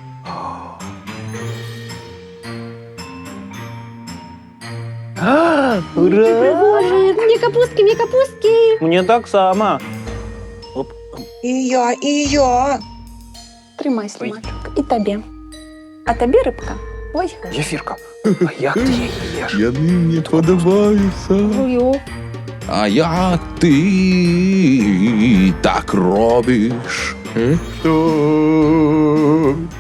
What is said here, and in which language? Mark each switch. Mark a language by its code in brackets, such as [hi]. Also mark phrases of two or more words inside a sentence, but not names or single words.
[be] Ура! Прыгожая. Мне капусткі, мне капусткі. Мне таксама. Оп. І я. Трымай, слімачок, і табе. А табе, рыбка, ось гэта. Зефірка, [uk] а як ти її їш? [be] Яны мне падабаюцца. Жую. А як ты так робіш? [ru] Что?